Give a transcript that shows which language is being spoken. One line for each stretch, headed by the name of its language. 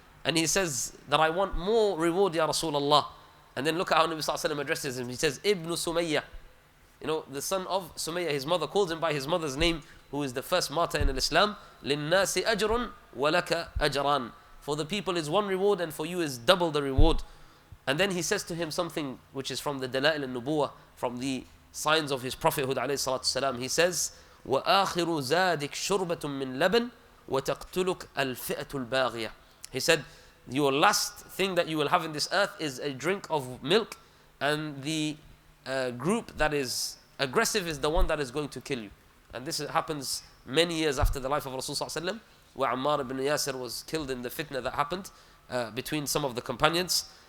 English: And he says that I want more reward, Ya Rasulullah. And then look at how Nabi Sallallahu Alaihi Wasallam addresses him. He says, Ibn Sumayya, the son of Sumayya, his mother, calls him by his mother's name, who is the first martyr in Islam.
Arabic: لِلنَّاسِ أَجْرٌ وَلَكَ أَجْرًا.
English: For the people is 1 reward and for you is double the reward. And then he says to him something which is from the Dala'il al-Nubuwah, from the signs of his prophethood alayhi salatu salam. He says,
Arabic: وَآخِرُ زَادِكْ شُرْبَةٌ مِّن لَبَنٍ وَتَقْتُلُكَ الْفِئَةُ الْبَاغِيَةُ.
English: He said, your last thing that you will have in this earth is a drink of milk, and the group that is aggressive is the one that is going to kill you. And this happens many years after the life of Rasulullah, where Ammar ibn Yasir was killed in the fitna that happened between some of the companions.